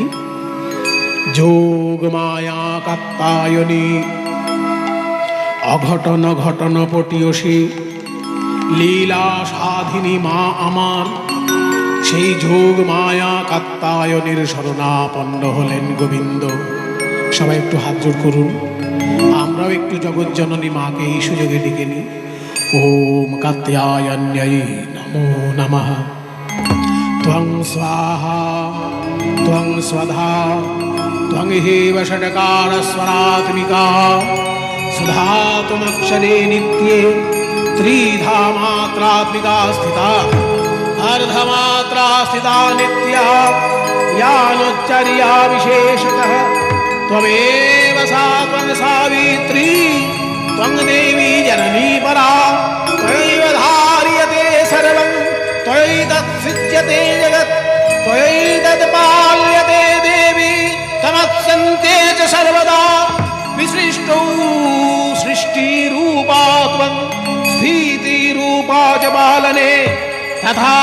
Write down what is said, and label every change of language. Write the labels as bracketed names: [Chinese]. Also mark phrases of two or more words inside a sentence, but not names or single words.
[Bangla] যোগ মায়া কাত্তায়নী অঘটন ঘটন পটিয়সী লীলা সাধিনী মা আমার, সেই যোগ মায়া কাত্তায়নের শরণাপন্ন হলেন গোবিন্দ। সবাই একটু হাত জোড় করুন, আমরাও একটু জগজ্জননী মাকে এই সুযোগে ডেকে নিই। [Sanskrit] ওম কাত্যায়ন্যাই নমো নমঃ। ত্বং স্বাহা ত্বং স্বধা ত্বং হেব ষটকার স্বরাত্মিকা সুধা ত্বমক্ষরে নিত্যে ত্রিধা মাত্রাত্মিকা স্থিতা अर्धमात्रा स्थिता नित्या यानोच्चर्या विशेषतः त्वमेव सा त्वं सावित्री त्वं देवी जननी परा त्वयैव धार्यते सर्वं त्वयैतत्सृज्यते जगत् त्वयैतत्पाल्यते देवी तमत्सन्ते च सर्वदा विसृष्टौ सृष्टिरूपा त्वं स्थितिरूपा च पालने तथा